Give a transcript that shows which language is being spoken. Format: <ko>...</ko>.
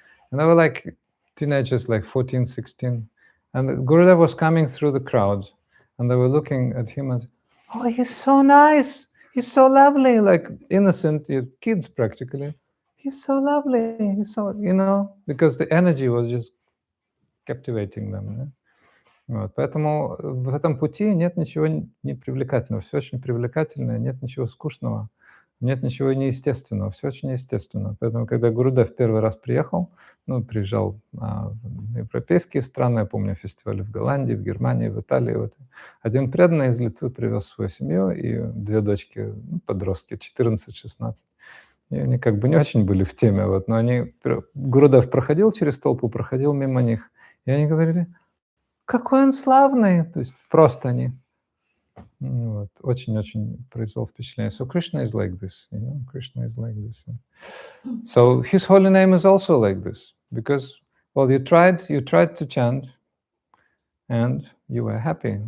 <en>And they were like teenagers, like 14, 16. And Gurudev was coming through the crowd and they were looking at him and, oh, he's so nice. He's so lovely, like innocent kids practically. He's so lovely. He's so, you know, because the energy was just captivating them. Yeah?</en> <ru>Вот, поэтому в этом пути нет ничего не привлекательного, все очень привлекательное, нет ничего скучного, нет ничего неестественного, все очень естественно. Поэтому, когда Гурудев первый раз приехал, приезжал в европейские страны, я помню фестивали в Голландии, в Германии, в Италии. Вот. Один преданный из Литвы привез свою семью и 2 дочки, подростки, 14-16. И они как бы не очень были в теме, вот, но Гурудев проходил через толпу, проходил мимо них, и они говорили: какой он славный! То есть просто они. Вот, очень-очень произвел впечатление.</ru> <en>So Krishna is like this, you know, Krishna is like this. So his holy name is also like this, because, well, you tried to chant, and you were happy.</en>